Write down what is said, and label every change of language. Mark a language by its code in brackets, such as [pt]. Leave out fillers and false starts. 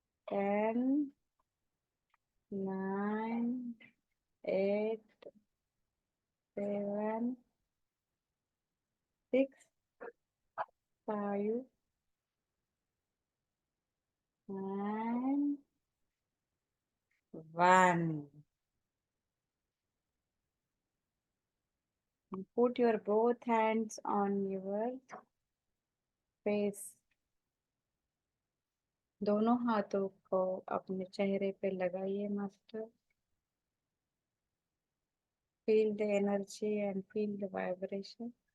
[en] 10, 9, 8, 7, 6, 5, and 1. Put your both hands on your face. [hi] दोनों हाथों को अपने चेहरे पे लगाइए master. [en] Feel the energy and feel the vibration.